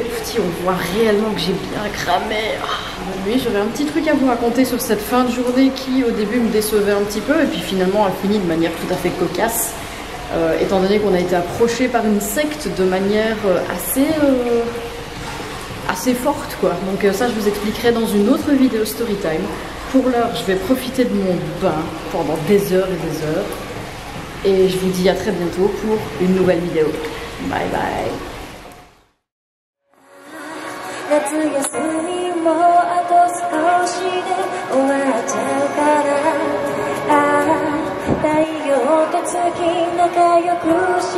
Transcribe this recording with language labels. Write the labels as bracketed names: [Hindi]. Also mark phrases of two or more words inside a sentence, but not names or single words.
[French] Si on voit réellement que j'ai bien cramé. Oui, j'aurais un petit truc à vous raconter sur cette fin de journée qui au début me décevait un petit peu et puis finalement a fini de manière tout à fait cocasse, étant donné qu'on a été approché par une secte de manière assez forte quoi. Donc ça je vous expliquerai dans une autre vidéo storytime. Pour l'heure je vais profiter de mon bain pendant des heures et des heures et je vous dis à très bientôt pour une nouvelle vidéo. [English] Bye bye. [Japanese] 夏休みもあと少しで終わっちゃうから太陽と月仲良く